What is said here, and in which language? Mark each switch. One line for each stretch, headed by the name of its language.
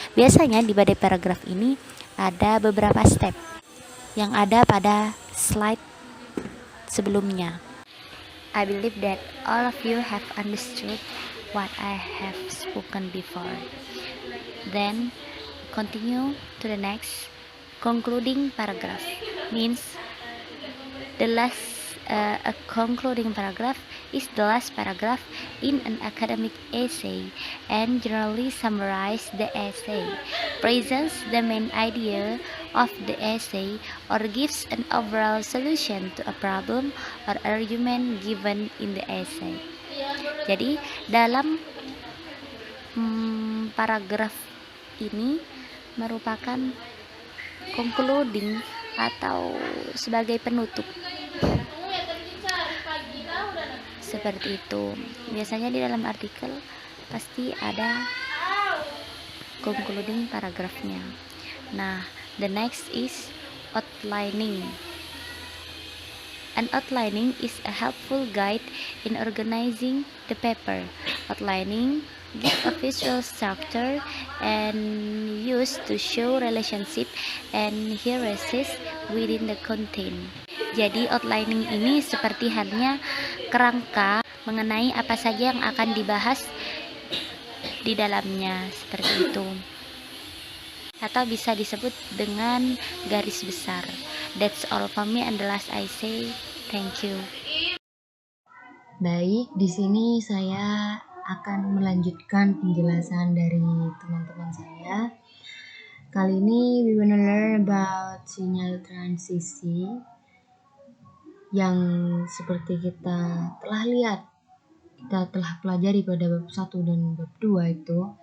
Indonesian: Biasanya di body paragraph ini ada beberapa step yang ada pada slide sebelumnya.
English: I believe that all of you have understood what I have spoken before. Then continue to the next concluding paragraph. Means the last a concluding paragraph is the last paragraph in an academic essay and generally summarize the essay, presents the main idea of the essay, or gives an overall solution to a problem or argument given in the essay.
Indonesian: Jadi dalam paragraf ini merupakan concluding atau sebagai penutup. Seperti itu. Biasanya di dalam artikel pasti ada concluding paragrafnya.
English: Nah, the next is outlining. An outlining is a helpful guide in organizing the paper. Outlining gives a visual structure and used to show relationship and hierarchies within the content.
Indonesian: Jadi outlining ini seperti halnya kerangka mengenai apa saja yang akan dibahas di dalamnya, seperti itu. Atau bisa disebut dengan garis besar.
English: That's all for me, and the last I say thank you.
Indonesian: Baik, di sini saya akan melanjutkan penjelasan dari teman-teman saya. Kali ini
English: we wanna learn about
Indonesian: sinyal transisi yang seperti kita telah lihat, kita telah pelajari pada bab 1 dan bab 2 itu.